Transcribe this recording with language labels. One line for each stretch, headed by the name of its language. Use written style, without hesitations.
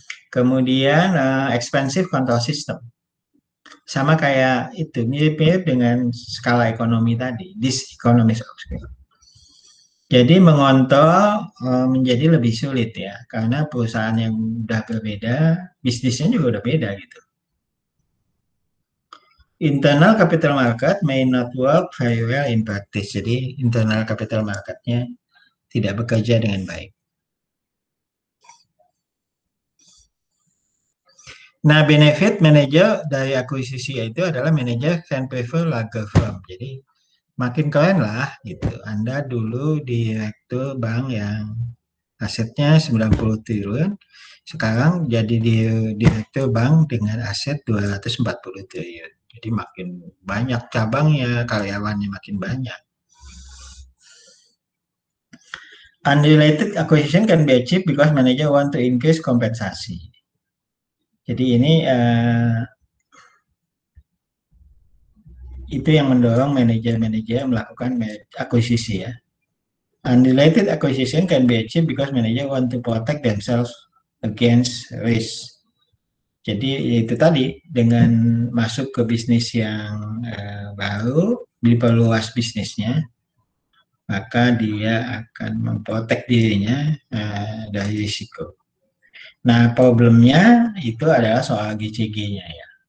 Indonesian: Kemudian expensive control system. Sama kayak itu, mirip-mirip dengan skala ekonomi tadi, diseconomies of scale. Jadi mengontrol menjadi lebih sulit ya, karena perusahaan yang udah berbeda, bisnisnya juga udah beda gitu.
English: Internal capital market may not work very well in practice.
Indonesian: Jadi internal capital marketnya tidak bekerja dengan baik. Nah, benefit manager dari akuisisi itu adalah
English: manager can prefer larger firm.
Indonesian: Jadi makin keren lah gitu. Anda dulu direktur bank yang asetnya 90 triliun, sekarang jadi direktur bank dengan aset 240 triliun. Jadi makin banyak cabangnya, karyawannya makin banyak.
English: Unrelated acquisition can be achieved because manager want to increase kompensasi.
Indonesian: Jadi ini itu yang mendorong manajer-manajer melakukan akuisisi ya.
English: Unrelated acquisition can be achieved because manager want to protect themselves against risk.
Indonesian: Jadi itu tadi dengan masuk ke bisnis yang baru, diperluas bisnisnya, maka dia akan memprotek dirinya dari risiko. Nah problemnya itu adalah soal GCG-nya ya.